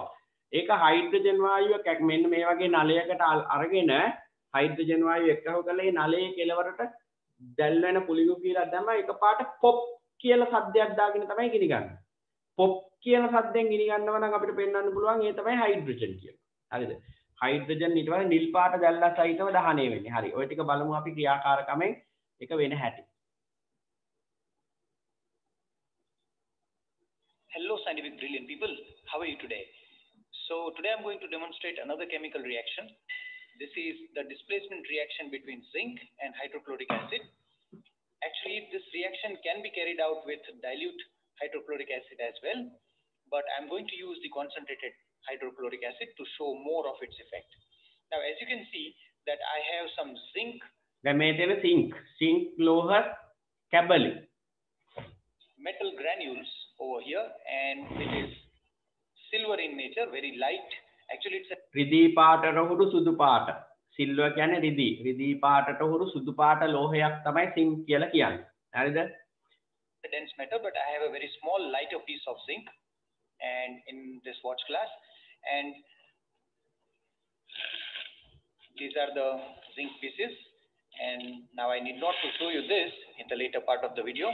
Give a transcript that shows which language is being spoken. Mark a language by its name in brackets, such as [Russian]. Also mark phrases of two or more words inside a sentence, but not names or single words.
[Sinhala] ඒක හයිඩ්‍රජන් වායුව මෙන්න මේ වගේ නලයකට අරගෙන හයිඩ්‍රජන් වායුව එක්කව කරලා මේ නලයේ කෙලවරට දැල් වෙන පුලිඟු කියලා දැම්ම එකපාරට පොප් කියලා සද්දයක් දාගෙන තමයි ගිනි ගන්න. පොප් කියන සද්දෙන් ගිනි ගන්නවා නම් අපිට පෙන්වන්න පුළුවන් ඒ තමයි හයිඩ්‍රජන් කියලා. හරිද? හයිඩ්‍රජන් ඊට වඩා නිල් පාට දැල්ලා සහිතව දහණය වෙන්නේ. හරි. ඔය ටික බලමු අපි ක්‍රියාකාරකමෙන් එක වෙන හැටි. [English] Hello scientific brilliant people, how are you today? So today I'm going to demonstrate another chemical reaction. This is the displacement reaction between zinc and hydrochloric acid. Actually, this reaction can be carried out with dilute hydrochloric acid as well, but I'm going to use the concentrated hydrochloric acid to show more of its effect. Now, as you can see that I have some zinc. [Sinhala] zinc ලෝහ කැබලි. [English] Metal granules over here, and it is silver in nature, very light. Actually, it's a [Sinhala] රිදී පාටට හුරු සුදු පාට. සිල්වර් කියන්නේ රිදී පාටට හුරු සුදු පාට ලෝහයක් තමයි zinc කියලා කියන්නේ. හරිද? [English] a dense metal, but I have a very small lighter piece of zinc and in this watch glass, and these are the zinc pieces. And now I need not to show you this in the later part of the video.